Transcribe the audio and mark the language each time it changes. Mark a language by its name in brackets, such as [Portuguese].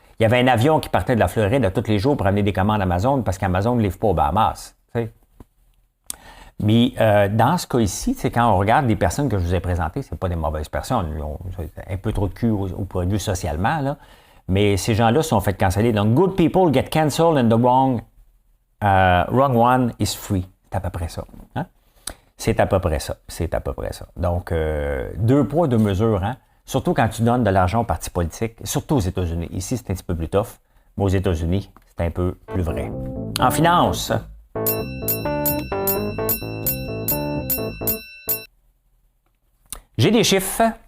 [French] Il y avait un avion qui partait de la Floride à tous les jours pour amener des commandes Amazon parce qu'Amazon ne livre pas aux Bahamas. T'sais. Mais dans ce cas ici, c'est quand on regarde les personnes que je vous ai présentées, c'est pas des mauvaises personnes. Ils ont un peu trop de cul au point de vue socialement, là. Mais ces gens-là se sont fait canceller. [English] Donc, good people get cancelled and the wrong one is free. [French] C'est à peu près ça. Hein? C'est à peu près ça. C'est à peu près ça. Donc, deux poids, deux mesures. Hein? Surtout quand tu donnes de l'argent aux partis politiques, surtout aux États-Unis. Ici, c'est un petit peu plus tough. Mais aux États-Unis, c'est un peu plus vrai. En finance, j'ai des chiffres.